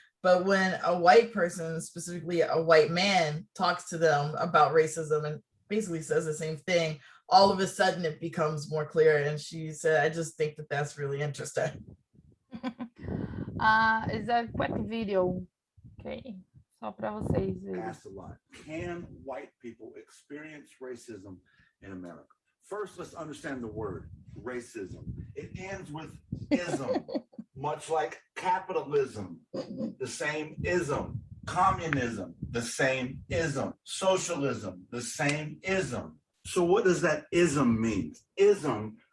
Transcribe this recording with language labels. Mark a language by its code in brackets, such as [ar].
[en] But when a white person, specifically a white man, talks to them about racism and basically says the same thing, all of a sudden it becomes more clear. And she said, I just think that that's really interesting. It's a quick video. [pt] Okay, só para vocês verem. [en] Asked a lot. Can white people experience racism in America? First, let's understand the word racism. It ends with ism, much like capitalism, the same ism. Communism, the same ism. Socialism, the same ism. So what does that ism mean? Ism